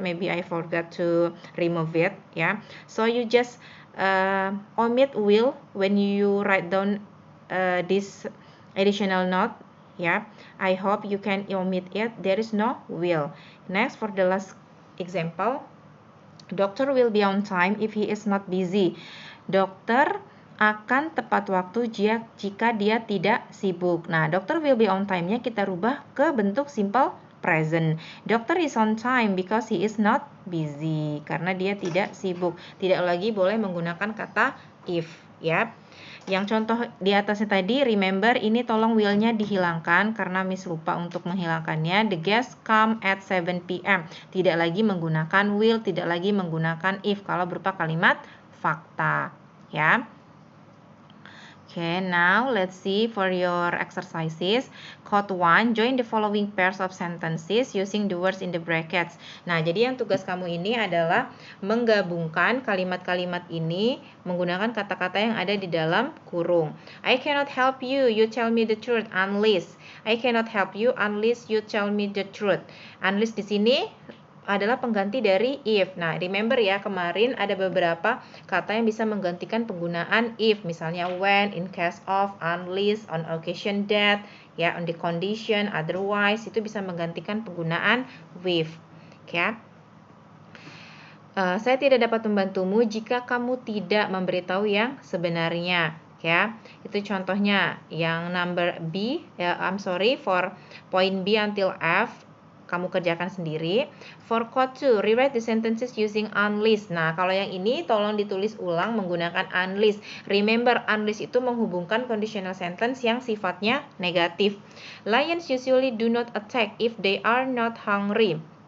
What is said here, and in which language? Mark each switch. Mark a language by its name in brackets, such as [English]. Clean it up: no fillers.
[English] Maybe I forgot to remove it. Yeah. So you just omit will when you write down this additional note. Yeah, I hope you can omit it. There is no will. Next, for the last example, doctor will be on time if he is not busy. [Indonesian] Dokter akan tepat waktu jika dia tidak sibuk. Nah, dokter [English] will be on time- [Indonesian] nya kita rubah ke bentuk simple present. [English] Doctor is on time because he is not busy. [Indonesian] Karena dia tidak sibuk. Tidak lagi boleh menggunakan kata if, ya. Yang contoh di atasnya tadi, remember ini tolong will-nya dihilangkan karena Miss lupa untuk menghilangkannya. [English] The guests come at 7 p.m. [Indonesian] Tidak lagi menggunakan will, tidak lagi menggunakan if kalau berupa kalimat fakta, ya. [English] Okay, now let's see for your exercises. Code 1, join the following pairs of sentences using the words in the brackets. [Indonesian] Nah, jadi yang tugas kamu ini adalah menggabungkan kalimat-kalimat ini menggunakan kata-kata yang ada di dalam kurung. [English] I cannot help you, you tell me the truth, unless. I cannot help you unless you tell me the truth. [Indonesian] Unless di sini adalah pengganti dari if. Nah, remember ya, kemarin ada beberapa kata yang bisa menggantikan penggunaan if. Misalnya when, in case of, unless, on occasion that, ya, on the condition, otherwise, itu bisa menggantikan penggunaan with. Ya. Saya tidak dapat membantumu jika kamu tidak memberitahu yang sebenarnya. [English] Ya, itu contohnya yang number B, ya, I'm sorry, for point B until F, [Indonesian] kamu kerjakan sendiri. [English] For code 2, rewrite the sentences using unless. [Indonesian] Nah, kalau yang ini tolong ditulis ulang menggunakan unless. Remember, unless itu menghubungkan conditional sentence yang sifatnya negatif. [English] Lions usually do not attack if they are not hungry.